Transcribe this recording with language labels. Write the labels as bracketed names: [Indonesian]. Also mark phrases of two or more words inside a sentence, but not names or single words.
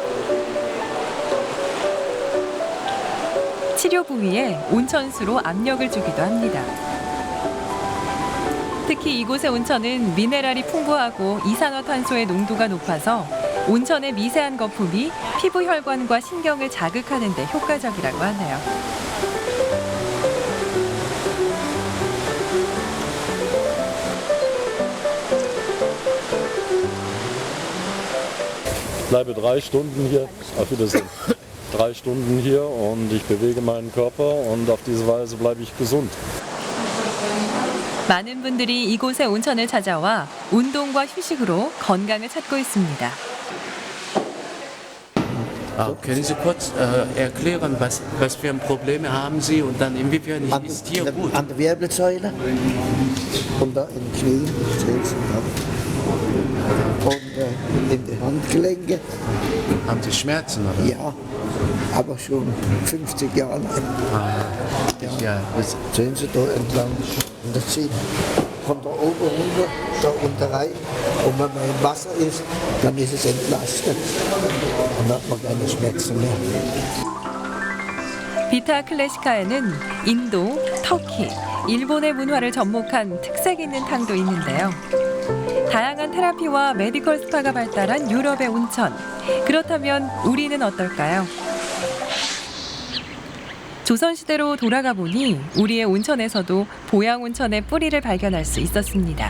[Korean] 치료 부위에 온천수로 압력을 주기도 합니다. 특히 이곳의 온천은 미네랄이 풍부하고 이산화탄소의 농도가 높아서 온천의 미세한 거품이 피부 혈관과 신경을 자극하는 데 효과적이라고 하네요. [German] Ich bleibe 3 Stunden hier, auf Wiedersehen. 3 Stunden hier und ich bewege meinen Körper und auf diese Weise bleibe ich gesund. [Korean] 많은 분들이 이곳의 온천을 찾아와 운동과 휴식으로 건강을 찾고 있습니다. [German] Können Sie kurz erklären, was für Probleme haben Sie und dann inwiefern ist hier gut? An der Wirbelsäule und da im Knie und in die Handgelenke. Haben Sie Schmerzen? Oder? Ja, aber schon 50 Jahre lang. Ja, sehen Sie da entlang. Und das zieht von da oben runter, da unter rein. Und wenn man im Wasser ist, dann ist es entlastet. Und dann hat man keine Schmerzen mehr. [Korean] 비타 클래시카에는 인도, 터키, 일본의 문화를 접목한 특색 있는 탕도 있는데요. 다양한 테라피와 메디컬 스파가 발달한 유럽의 온천. 그렇다면 우리는 어떨까요? 조선시대로 돌아가 보니 우리의 온천에서도 보양 온천의 뿌리를 발견할 수 있었습니다.